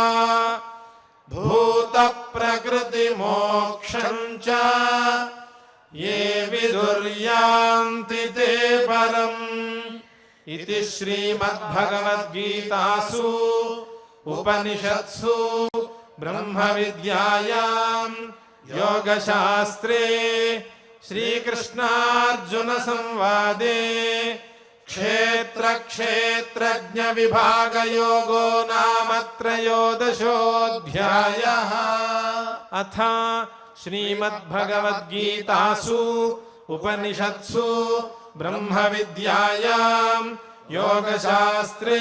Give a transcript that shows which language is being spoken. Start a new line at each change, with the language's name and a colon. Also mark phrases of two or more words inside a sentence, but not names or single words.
Sanskrit: भूतप्रकृतिमोक्षं च ये विदुर्यान्ति ते परम्। इति श्रीमद्भगवद्गीतासु उपनिषत्सु ब्रह्मविद्यायां योगशास्त्रे శ్రీకృష్ణార్జున సంవాదే క్షేత్రజ్ఞ విభాగయోగో నామ త్రయోదశోऽధ్యాయః. అథ శ్రీమద్భగవద్గీతాసు ఉపనిషత్సు బ్రహ్మ విద్యాయాం యోగశాస్త్రే